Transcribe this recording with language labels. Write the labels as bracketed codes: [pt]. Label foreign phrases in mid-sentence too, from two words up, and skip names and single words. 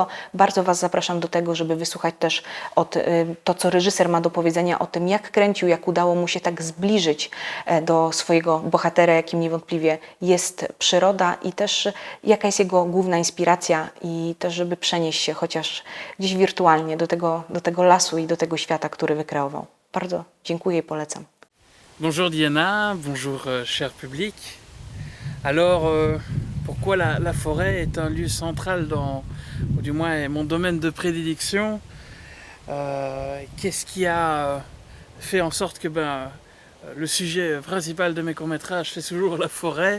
[pl] Bardzo Was zapraszam do tego, żeby wysłuchać też to, co reżyser ma do powiedzenia o tym, jak kręcił, jak udało mu się tak zbliżyć do swojego bohatera, jakim niewątpliwie jest przyroda i też jaka jest jego główna inspiracja i też, żeby przenieść się chociaż gdzieś wirtualnie do tego lasu i do tego świata, który wykreował. Bardzo dziękuję i polecam. [fr] Bonjour Diana, bonjour cher public. Alors, pourquoi la forêt est un lieu central ou du moins est mon domaine de prédilection? Qu'est-ce qui a fait en sorte que le sujet principal de mes courts-métrages, c'est toujours la forêt?